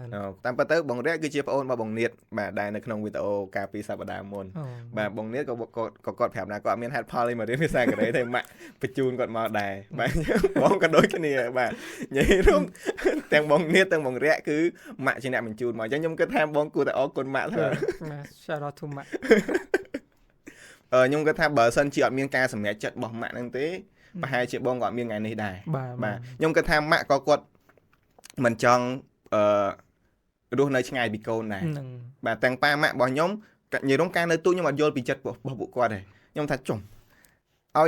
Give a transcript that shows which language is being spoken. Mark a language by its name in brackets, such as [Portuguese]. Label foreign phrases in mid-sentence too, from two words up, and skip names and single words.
[Khmer] តាមពិតទៅបងរយៈគឺជាប្អូនរបស់បងនៀតបាទដែលនៅក្នុងវីដេអូកាលពីសប្តាហ៍មុនបាទបងនៀតក៏គាត់ប្រាប់ថាគាត់មានហេតុផលអីមករៀនភាសាកូរ៉េតែម៉ាក់បញ្ជូនគាត់មកដែរបាទបងក៏ដូចគ្នាបាទនិយាយរួមទាំងបងនៀតទាំងបងរយៈគឺម៉ាក់ជាអ្នកបញ្ជូនមកអញ្ចឹងខ្ញុំគិតថាបងគួរតែអរគុណម៉ាក់ទៅ [English] shout out to ម៉ាក់ [Khmer] ខ្ញុំគិតថាបើសិនជាអត់មានការសម្រេចចិត្តរបស់ម៉ាក់ហ្នឹងទេប្រហែលជាបងក៏អត់មានថ្ងៃនេះដែរបាទខ្ញុំគិតថាម៉ាក់ក៏គាត់មិនចង់រស់នៅឆ្ងាយពីកូនដែរបាទទាំងប៉ាម៉ាក់របស់ខ្ញុំនិយាយរំការនៅទូខ្ញុំអត់យល់ពីចិត្តរបស់ពួកគាត់ទេខ្ញុំថាចុំឲ្យ